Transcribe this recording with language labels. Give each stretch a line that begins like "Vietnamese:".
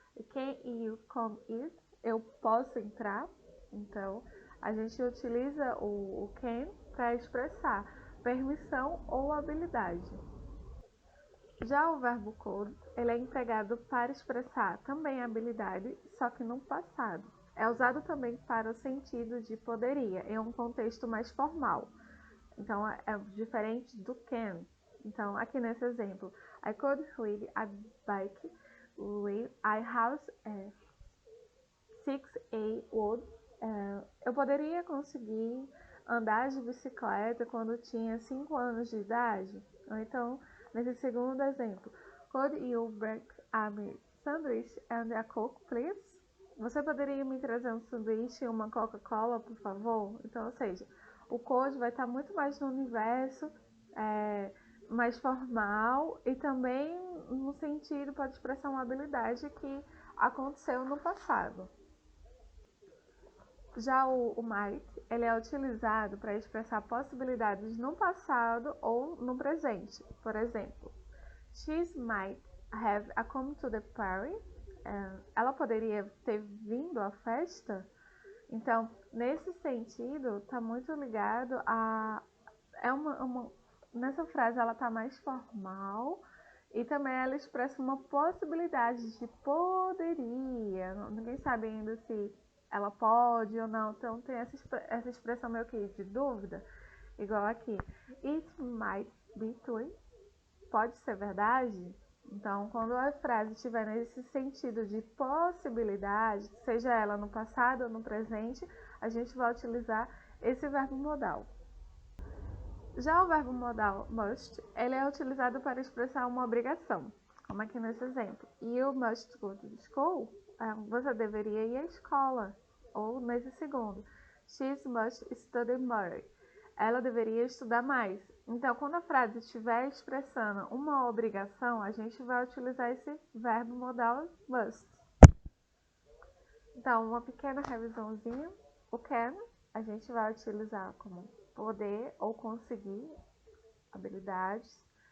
English: Can you come in?
Portuguese: Eu posso entrar? Então, a gente utiliza o can para expressar permissão ou habilidade. Já o verbo could, ele é empregado para expressar também habilidade, só que no passado. É usado também para o sentido de poderia, em um contexto mais formal. Então, é diferente do can. Então, aqui nesse exemplo,
English: I could ride a bike with I have 6 wood.
Portuguese: Eu poderia conseguir andar de bicicleta quando tinha 5 anos de idade. Ou então, nesse segundo exemplo,
English: could you bring a sandwich and a coke, please?
Portuguese: Você poderia me trazer um sanduíche e uma Coca-Cola, por favor? Então, ou seja, o could vai estar muito mais no universo mais formal e também no sentido, pode expressar uma habilidade que aconteceu no passado. Já o might, ele é utilizado para expressar possibilidades no passado ou no presente. Por exemplo,
English: she might have come to the party.
Portuguese: Ela poderia ter vindo à festa. Então, nesse sentido, está muito ligado a... nessa frase, ela está mais formal e também ela expressa uma possibilidade de poderia. Ninguém sabe ainda se ela pode ou não, então tem essa expressão meio que de dúvida, igual aqui.
English: It might be true.
Portuguese: Pode ser verdade? Então, quando a frase estiver nesse sentido de possibilidade, seja ela no passado ou no presente, a gente vai utilizar esse verbo modal. Já o verbo modal must, ele é utilizado para expressar uma obrigação, como aqui nesse exemplo.
English: You must go to school.
Portuguese: Você deveria ir à escola. Ou nesse segundo,
English: she must study more.
Portuguese: Ela deveria estudar mais. Então, quando a frase estiver expressando uma obrigação, a gente vai utilizar esse verbo modal must. Então, uma pequena revisãozinha. O can, a gente vai utilizar como poder ou conseguir habilidades.